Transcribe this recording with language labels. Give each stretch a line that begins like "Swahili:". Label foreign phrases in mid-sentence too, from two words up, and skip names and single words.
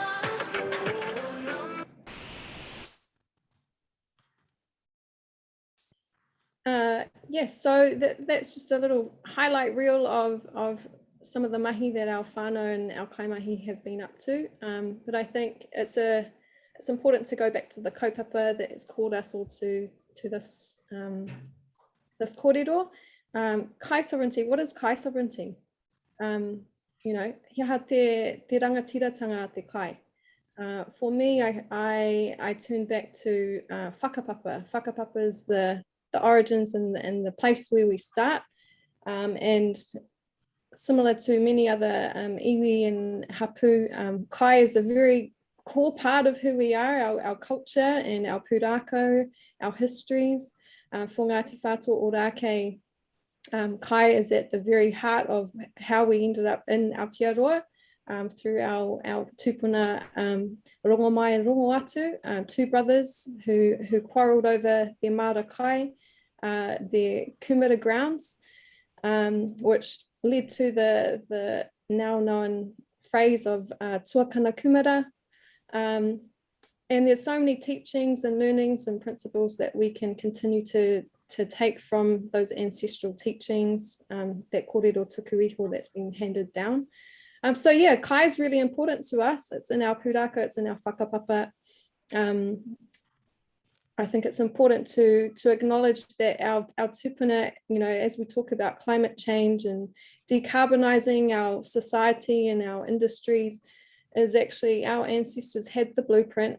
English: Yes, so that's just a little highlight reel of some of the mahi that our whānau and our kaimahi have been up to. But I think it's important to go back to the kaupapa that has called us all to this this kōrero. Kai sovereignty, what is kai sovereignty? You know,
Māori: hiaha te rangatiratanga a te kai.
English: For me, I turn back to whakapapa. Whakapapa is the origins and the place where we start. And similar to many other iwi and hapu, kai is a very core part of who we are, our culture and our pūrākau, our histories. For Ngāti Whātua Ōrākei, kai is at the very heart of how we ended up in Aotearoa through our tupuna Rongomai and Rongoatu, two brothers who quarrelled over their
Māori: Māra kai,
English: their kumara grounds, which led to the now known phrase of
Māori: tuakana kumara.
English: And there's so many teachings and learnings and principles that we can continue to take from those ancestral teachings, that
Māori: kōrero tuku iho
English: that's been handed down. So yeah, kai is really important to us. It's in our pūrākau, it's in our whakapapa. I think it's important to acknowledge that our tupuna, you know, as we talk about climate change and decarbonising our society and our industries, is actually our ancestors had the blueprint.